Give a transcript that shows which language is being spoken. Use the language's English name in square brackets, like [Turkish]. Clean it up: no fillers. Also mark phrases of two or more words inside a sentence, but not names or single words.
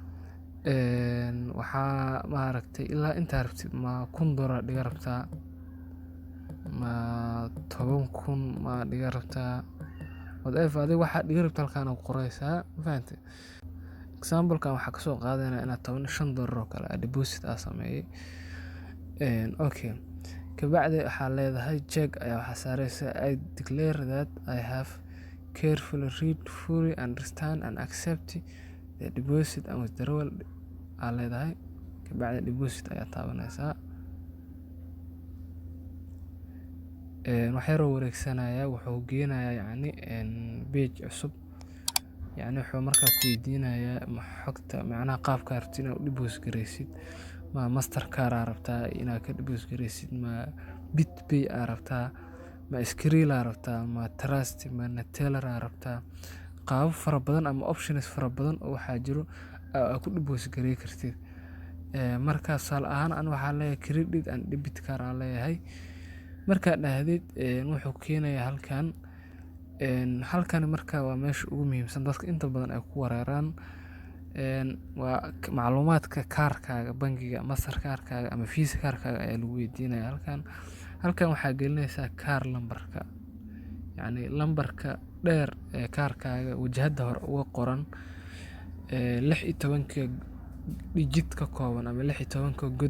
[Somali] waxaa maaragtay ilaa intaa rabtid, ma $1000 dhiga rabtaa, ma 10,000 ma dhiga rabtaa, whatever adiga waxaad dhiga rabtaa halkaan ku qoraysaa. Ma fahantay? Example-kan waxaa kasoo qaadanaya inaad $15 oo kale aad deposit aad sameeyay. Okay, kabacdi waxaa leedahay check ayaa waxaa saaraysaa [English] I declare that I have carefully read, fully understand and accept the deposit and withdrawal [Somali] aad leedahay. Kabacdi deposit ayaa taabanaysaa. Waxyaroo wareegsanaya wuxuu geenayaa page cusub. Wuxuu markaa ku weydiinayaa xogta, macnaha qaabka rabtid inaad u deposit gareysid. Ma Mastercard aad rabtaa inaad ka deposit gareysid, ma BitPay aad rabtaa, ma Skrill aad rabtaa, ma Trust, ma Neteller aad rabtaa. Qaabab fara badan ama options fara badan oo waxaa jiro aad ku deposit gareyn kartid. Marka tusaale ahaan aniga waxaan leeyahay [English] credit and debit card [Somali] aan leeyahay. Markaad dhahdid wuxuu keenayaa halkan marka waa meesha ugu muhiimsan dadka inta badan ay ku wareeraan. Waa macluumaadka kaarkaaga bangiga, Mastercard-kaaga ama Visa card-kaaga ayaa lagu weydiinayaa halkan waxaa gelinaysaa kaar lambarka, lambarka dheer ee kaarkaaga wajahada hore uga qoran 16 digit ka kooban ama 16 god.